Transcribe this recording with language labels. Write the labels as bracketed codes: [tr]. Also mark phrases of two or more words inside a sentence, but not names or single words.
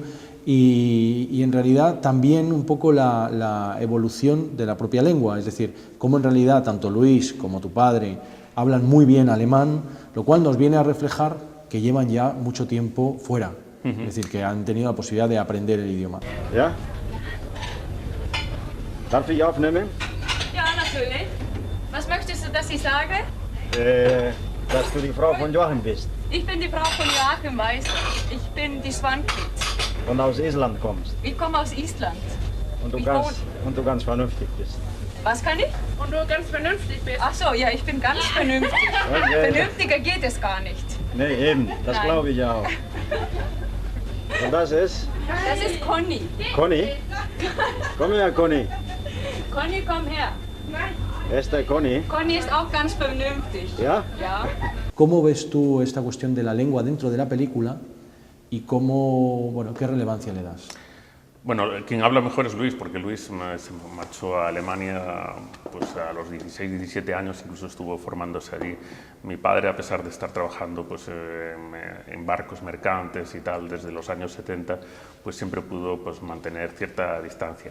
[es] Y en realidad también un poco la evolución de la propia lengua, es decir, cómo en realidad tanto Luis como tu padre hablan muy bien alemán, lo cual nos viene a reflejar que llevan ya mucho tiempo fuera, es decir, que han tenido la posibilidad de aprender el idioma. [de] Ja? Darf ich aufnehmen? Ja, natürlich. Was möchtest du, dass ich sage? Dass du die Frau von Joachim bist Ich bin die Frau von Joachim Weiß. Ich bin die Swankit. und aus Island kommst Ich komme aus Island. und Ich du ganz vernünftig bist. Was kann ich? Und du ganz vernünftig bist. Ach so, ja, ich bin ganz vernünftig. Okay. Vernünftiger geht es gar nicht. Nee, eben, das Nein. glaube ich auch. Und das ist Das ist Conny. Conny. Komm her, Conny. Conny, komm her. [es] Esta Conny. [de] Conny ist auch ganz vernünftig. Ja? Ja. [es] ¿Cómo ves tú esta cuestión de la lengua dentro de la película y cómo, bueno, qué relevancia le das? Bueno, quien habla mejor es Luis, porque Luis se marchó a Alemania pues, a los 16, 17 años, incluso estuvo formándose allí. Mi padre, a pesar de estar trabajando pues, en barcos mercantes y tal desde los años 70, pues siempre pudo pues, mantener cierta distancia.